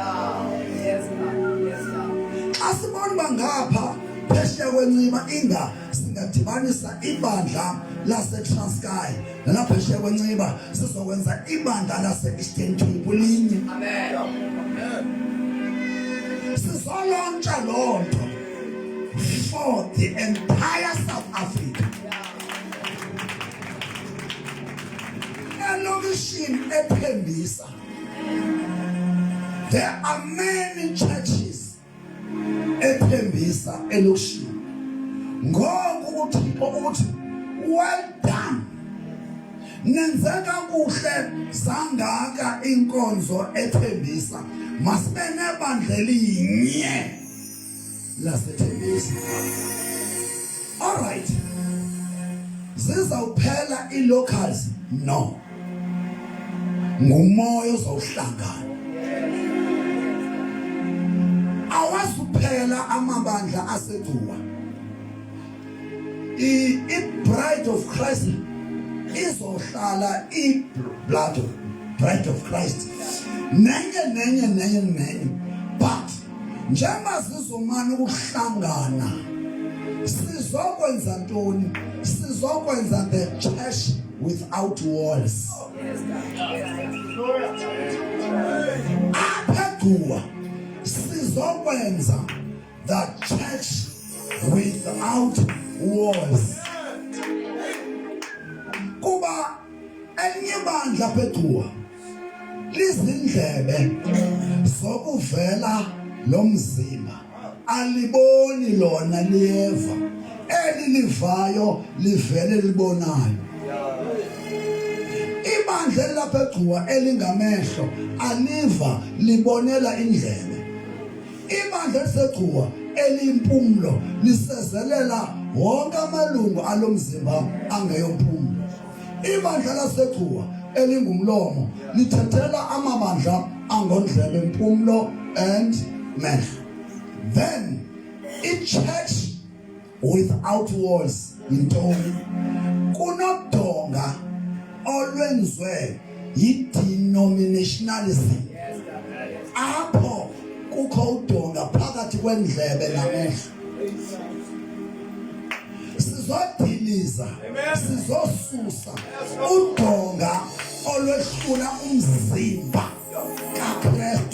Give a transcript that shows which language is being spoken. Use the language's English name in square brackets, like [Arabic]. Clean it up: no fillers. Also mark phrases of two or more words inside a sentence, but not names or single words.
[Xhosa] Xa sibona uba ngapha phesheya kwenciba singadibanisa ibandla laseTranskei, nalapha phesheya kwenciba sizokwenza ibandla lase-Eastern Cape linye. Sizolontsha loo nto [English] for the entire South Africa. [Xhosa] Elokishini eThembisa, [English] there are many churches eThembisa elokishini. [Xhosa] Ngoku uThixo uthi [English] well done, [Xhosa] nenze kakuhle zangaka inkonzo eThembisa, masibe nebandla elinye laseThembisa. Alright, zizawuphela i-locals? No, ngumoya ozawuhlangana. Awazuphela amabandla aseDuwa. I-Bride of Christ izohlala Bride of Christ nenye. But njengoba sizomana ukuhlangana sizokwenza ntoni? [English] Sizokwenza the church without walls. Apha eDuwa sizokwenza the church without walls. [Xhosa] Kuba elinye ibandla apha eDuwa lizindlebe zokuvela lo mzimba, aliboni lona liyeva, eli livayo livele libonayo. Ibandla lapha eDuwa elingamehlo aliva libonela indlebe. Ibandla eliseDuwa eliyimpumlo lisezelela wonke amalungu alomzimba angeyompumlo. Ibandla laseDuwa elingumlomo lithethela amabandla angondlebe, impumlo and mehlo. [English] Then i-church without walls yintoni? [Xhosa] Kunodonga olwenzwe yi-denominationalism. Apho kukho udonga phakathi kwendlebe namehlo. Sizodiliza, sizosusa udonga olwehlula umzimba kaKristu.